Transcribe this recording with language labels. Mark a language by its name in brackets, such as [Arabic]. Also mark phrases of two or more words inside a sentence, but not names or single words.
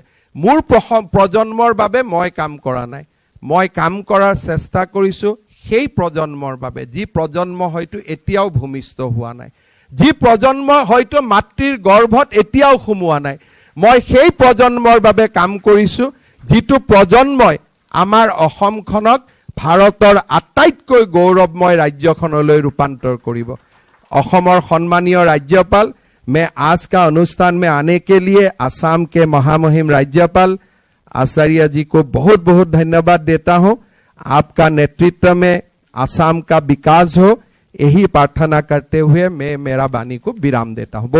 [Assamese] মোৰ প্ৰজন্মৰ বাবে মই কাম কৰা নাই, মই কাম কৰাৰ চেষ্টা কৰিছোঁ সেই প্ৰজন্মৰ বাবে, যি প্ৰজন্ম হয়তো এতিয়াও ভূমিষ্ঠ হোৱা নাই, যি প্ৰজন্ম হয়তো মাতৃৰ গৰ্ভত এতিয়াও সোমোৱা নাই। মই সেই প্ৰজন্মৰ বাবে কাম কৰিছোঁ, যিটো প্ৰজন্মই আমাৰ অসমখনক ভাৰতৰ আটাইতকৈ গৌৰৱময় ৰাজ্যখনলৈ ৰূপান্তৰ কৰিব। অসমৰ সন্মানীয় [Hindi] राज्यपाल, मैं आज का अनुष्ठान में आने के लिए असम के महामहिम राज्यपाल आचार्य जी को बहुत बहुत धन्यवाद देता हूं। आपका नेतृत्व में असम का विकास हो, यही प्रार्थना करते हुए मैं मेरा वाणी को विराम देता हूं।